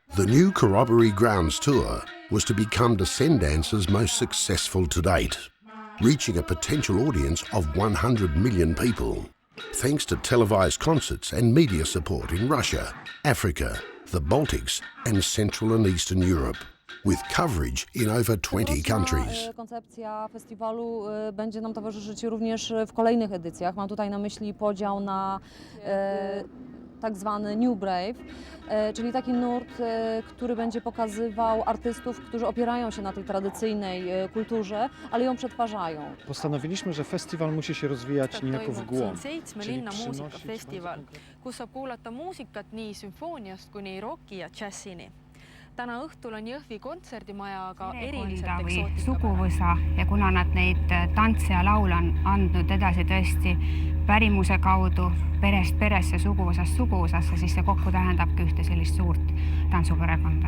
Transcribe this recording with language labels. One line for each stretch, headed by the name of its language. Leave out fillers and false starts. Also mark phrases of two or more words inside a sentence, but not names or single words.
English: The new Corroboree Grounds Tour was to become Descendance's most successful to date, reaching a potential audience of 100 million people, thanks to televised concerts and media support in Russia, Africa, the Baltics and Central and Eastern Europe, with coverage in over 20 countries.
Polish: Koncepcja festiwalu będzie nam towarzyszyć również w kolejnych edycjach. Mam tutaj na myśli podział na tak zwany
English: New Brave,
Polish: czyli taki nurt, który będzie pokazywał artystów, którzy opierają się na tej tradycyjnej kulturze, ale ją przetwarzają. Postanowiliśmy, że festiwal musi się rozwijać niejako w głąb.
Estonian: Czyli muusikafestival, kus saab kuulata muusikat nii sümfooniast kuni rocki ja džässini. Täna õhtul on Jõhvi kontserdimaja aga eriliselt eksootika. Suguvõsa ja kuna nad neid tantse ja laule on andnud edasi tõesti pärimuse kaudu perest peresse, suguvõsast suguvõsasse, siis see kokku tähendabki ühte sellist suurt tantsuperekonda.